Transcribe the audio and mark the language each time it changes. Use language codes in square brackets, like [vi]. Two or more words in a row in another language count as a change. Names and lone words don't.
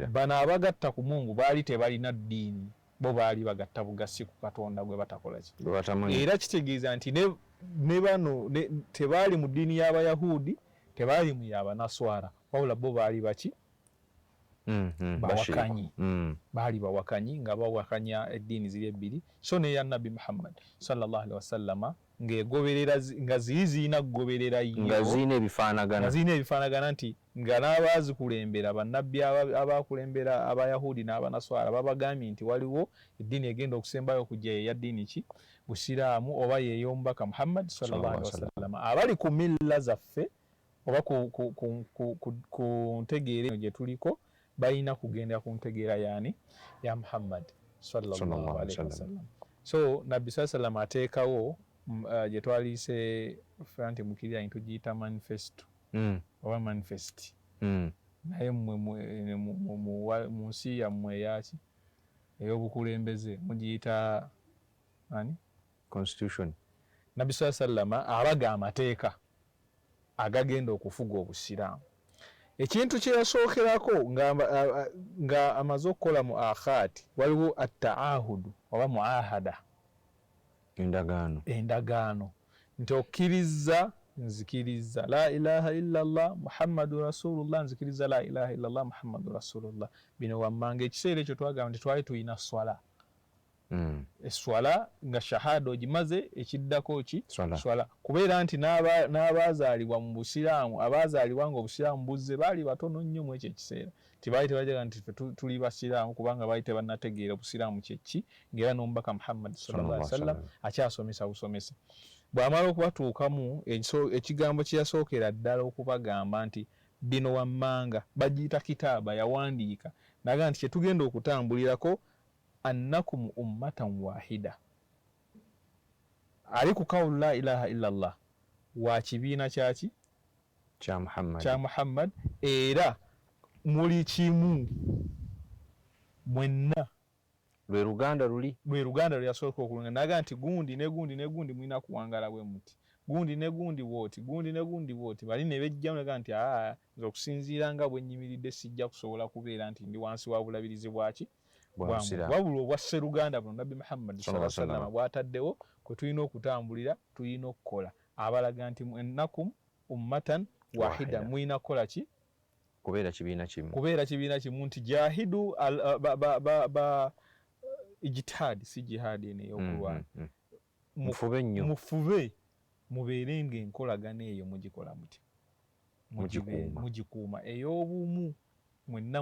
[lg] Bano abagatta ku Mungu baali tebalina ddiini, bo baali bagatta bugasi ku Katonda gwe batakola ki. Era kitegeeza nti ne bano tebaali mu ddiini y'Abayahudi, tebaali mu y'Abanaswara, wabula bo baali baki bawakanyi. Baali bawakanyi nga bawakanya eddiini ziri ebbiri. So ne ya Nabbi Muhammad [ar] صلى الله عليه وسلم [lg] ng'egoberera nga zirina kugoberera nga zirina ebifaanagana nti nga n'abaazikulembera bannabbi abaakulembera Abayahudi n'Abanaswara babagambye nti waliwo eddiini egenda okusembayo okujja eya ddiini ki Busiraamu oba y'ey'omubaka Muhammad [ar] صلى الله عليه وسلم. [lg] Abali ku milla zaffe oba ku ntegeera gye tuliko balina kugendera ku ntegeera yaani ya Muhammad [ar] صلى الله عليه وسلم. [lg] So Nabbi [ar] صلى الله عليه وسلم [lg] ateekawo gye twaliise nti mukirira ntugiyita manifesto oba manifesti naye mu nsi yammwe eyaki ey'obukulembeze mugiyita ani constitution. Nabbi [ar] صلى الله عليه وسلم [lg] abaga amateeka agagenda okufuga Obusiraamu. Ekintu kye yasookerako nga amaze okukola mu akhaati waliwo at-ta'ahudu oba muahada endagaano nti okkiriza nzikiriza [ar] لا إله إلا الله محمد رسول الله [lg] nzikiriza [ar] لا إله إلا الله محمد رسول الله. [lg] Bino wammanga ekiseera ekyo twagamba nti twali tulina swala eswala nga shahada ogimaze ekiddako ki swala kubeera nti n'abaazaalibwa mu Busiraamu abaazaalibwa nga Obusiraamu buzze baali batono nnyo mu ekyo ekiseera. Tibaali tebajaga nti tuli Basiraamu kubanga baali tebannategeera Busiraamu kyeki ng'era n'omubaka Muhammad [ar] صلى الله عليه وسلم [lg] akyasomesa busomesa. Bw'amala okubatuukamu ekigambo kye yasookera ddala okubagamba nti bino wammanga bagiyita kitaaba yawandiika naga nti kyetugenda okutambulirako [ar] أنكم أمة واحدة. [lg] Ali ku kawulu [ar] لا إله إلا الله [lg] wa kibiina kyaki kya Muhammad era muli kimu mwenna. Lwe Luganda lyasooka okulunga naga nti gundi ne gundi mulina kuwangala bwe muti gundi ne gundi bwoti bali ne bejjamu naga nti nze okusinziira nga bwe nnyimiridde sijja kusobola kubeera nti ndi wansi wa bulabirizi bwaki wabula obwa Sseruganda buno Nabbi Muhammad [ar] صلى الله عليه وسلم [lg] bw'ataddewo kwe tulina okutambulira tulina okukola abalaga nti [ar] أنكم أمة واحدة [lg] mulina kukola ki kubeera kibiina kimu nti jahidu ijtihad si jihad eno ey'okulwana mufube mubeere ng'enkolagana eyo mugikola muti mugikuuma ey'obumu mwenna